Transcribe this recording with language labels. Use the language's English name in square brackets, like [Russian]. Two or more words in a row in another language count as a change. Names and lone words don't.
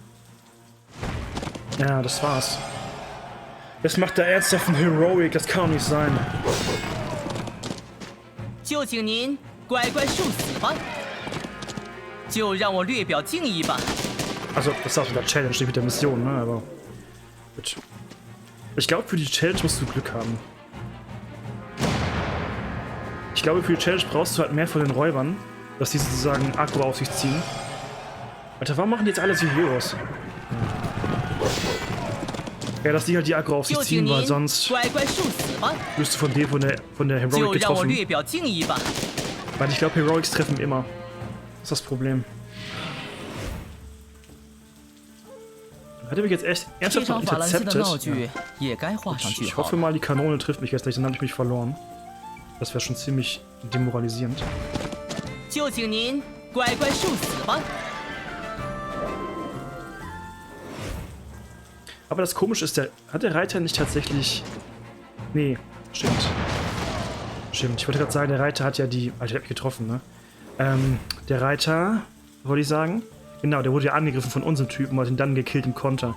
[German] Ja, das war's. Jetzt macht der ernsthaft ein Heroic, das kann doch nicht sein. [Chinese] 就请您乖乖受死吧。就让我略表敬意吧。 [German] Also, das ist auch mit der Challenge, nicht mit der Mission, ne? Aber gut. Ich glaube, für die Challenge musst du Glück haben. Ich glaube, für die Challenge brauchst du halt mehr von den Räubern, dass die sozusagen Aggro auf sich ziehen. Alter, warum machen die jetzt alle so Heroes? Ja, dass die halt die Aggro auf sich [Chinese] 就请 [German] ziehen, weil [Chinese] 您 [German] sonst [Chinese] 乖乖受死吧。 [German] wirst du von dem von der [Chinese] 就 [German] Heroic [Chinese] 让我 [German] getroffen. [Chinese] 略表敬意吧。 [German] Weil ich glaube, Heroics treffen immer. Das ist das Problem. Hat er mich jetzt echt [Chinese] 这 [German] ernsthaft [Chinese] 场法兰西的 [German] intercepted? [Chinese] 闹剧也该画上句 [German] Ich [Chinese] 号 [German] hoffe [Chinese] 了。 [German] mal, die Kanone trifft mich jetzt nicht, dann habe ich mich verloren. Das wäre schon ziemlich demoralisierend. [Chinese] 就请您乖乖受死吧。 [German] Aber das Komische ist, hat der Reiter nicht tatsächlich... Nee, stimmt. Stimmt, ich wollte gerade sagen, der Reiter hat ja die... Alter, der hat mich getroffen, ne? Der Reiter, wollte ich sagen? Genau, der wurde ja angegriffen von unserem Typen und hat ihn dann gekillt im Konter.